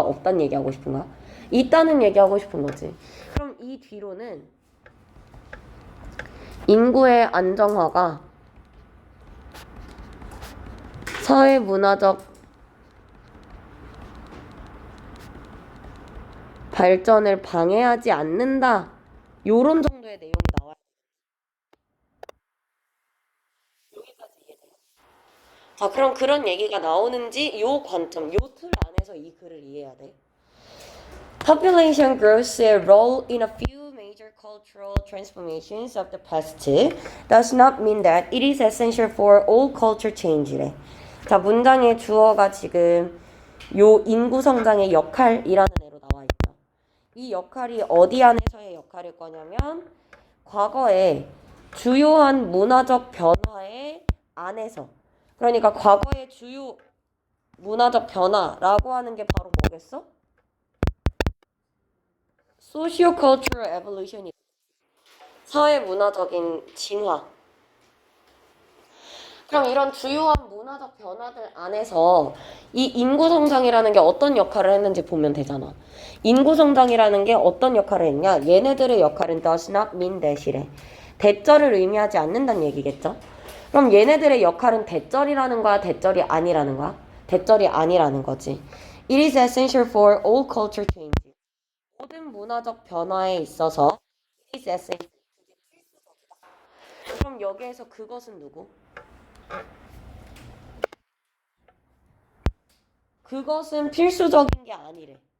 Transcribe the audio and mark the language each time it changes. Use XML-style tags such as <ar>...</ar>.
<ko>없다는 얘기하고 싶은 거야? 있다는 얘기하고 싶은 거지. 그럼 이 뒤로는 인구의 안정화가 사회 문화적 발전을 방해하지 않는다. 요런 정도의 내용이 나와요. 여기까지 이해돼요? 자, 그럼 그런 얘기가 나오는지 요 관점, 요 틀 안에서 이 글을 이해해야 돼.</ko> <en>Population growth의 role in a few major major cultural transformations of the past does not mean that it is essential for all culture change래.</en> <ko>자, 문장의 주어가 지금 요 인구 성장의 역할이라는 애로 나와 있죠. 이 역할이 어디 안에서의 역할일 거냐면 과거에 주요한 문화적 변화의 안에서, 그러니까 과거의 주요 문화적 변화라고 하는 게 바로 뭐겠어? Socio-cultural evolution이 사회 문화적인 진화. 그럼 이런 주요한 문화적 변화들 안에서 이 인구 성장이라는 게 어떤 역할을 했는지 보면 되잖아. 인구 성장이라는 게 어떤 역할을 했냐? 얘네들의 역할은</ko> <en>does not mean that</en> <ko>이래. 대절을 의미하지 않는다는 얘기겠죠? 그럼 얘네들의 역할은 대절이라는 거야? 대절이 아니라는 거야? 대절이 아니라는 거지.</ko> <en>It is essential for all culture change.</en> <ko>모든 문화적 변화에 있어서</ko> <en>it is essential.</en> <ko>그럼 여기에서 그것은 누구? 그것은 필수적인 게 아니래.</ko>